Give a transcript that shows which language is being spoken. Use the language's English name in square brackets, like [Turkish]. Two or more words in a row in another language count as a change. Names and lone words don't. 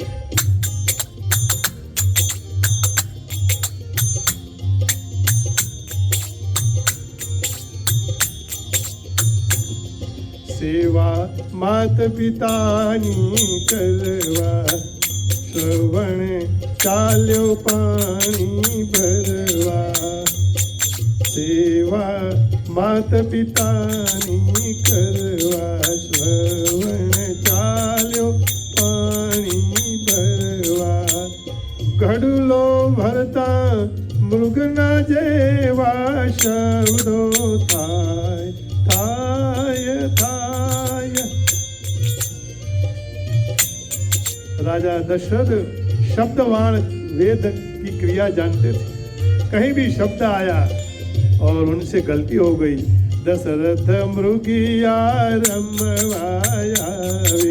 [Gujarati] સેવા માત પિતાની કરવા, શ્રવણ ચાલ્યો પાણી ભરવા। સેવા માત પિતાની કરવા, શ્રવણ ચાલ્યો પાણી ભરવા। ઘડુલો ભરતા મૃગના જેવા, શબ્દો થાય થાય થાય। [Hindi] राजा दशरथ शब्दवान वेद की क्रिया जानते थे। कहीं भी शब्द आया और उनसे गलती हो गई, दशरथ [Gujarati] મૃગિયા રમવાયા વે।